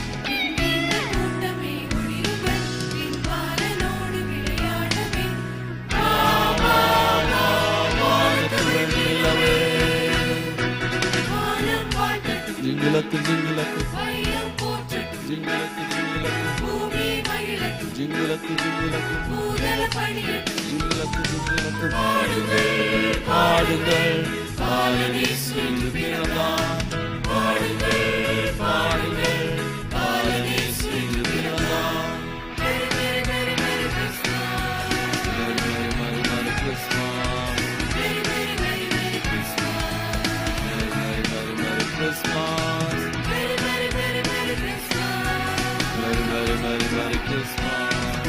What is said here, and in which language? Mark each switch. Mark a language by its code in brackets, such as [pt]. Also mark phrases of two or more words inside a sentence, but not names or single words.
[ta] ஜிங்கிலக்கு ஜிங்கிலக்கு ஜிங்கிலக்கு ஜிங்கிலக்கு ஜிங்கிலக்கு ஜிங்கிலக்கு ஜிங்கிலக்கு ஜிங்கிலக்கு பாடுங்கள் பாடுங்கள் பாலனேசு பிறந்தான் பாடுங்கள் பாடுங்கள் பாலனேசு பிறந்தான் Christmas. [en] Merry, Merry, Merry, Merry Christmas. Merry, Merry, Merry, Merry Christmas.